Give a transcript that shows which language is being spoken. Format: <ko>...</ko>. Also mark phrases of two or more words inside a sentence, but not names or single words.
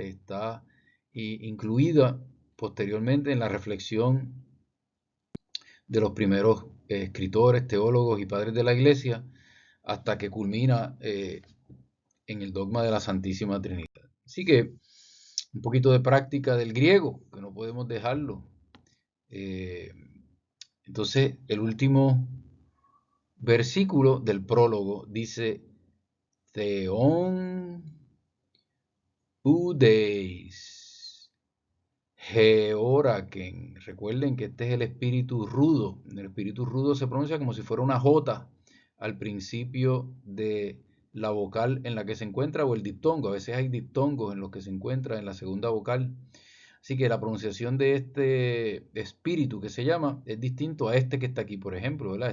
<es>Está incluida posteriormente en la reflexión de los primeros escritores, teólogos y padres de la Iglesia, hasta que culmina en el dogma de la Santísima Trinidad. Así que un poquito de práctica del griego, que no podemos dejarlo. Eh, entonces, el último versículo del prólogo dice,</es> <el>Θεὸν οὐδεὶς ἑώρακεν.</el> <es>Recuerden que este es el espíritu rudo. El espíritu rudo se pronuncia como si fuera una J al principio de la vocal en la que se encuentra o el diptongo. A veces hay diptongos en los que se encuentra en la segunda vocal. Así que la pronunciación de este espíritu que se llama es distinto a este que está aquí, por ejemplo, ¿verdad?</es>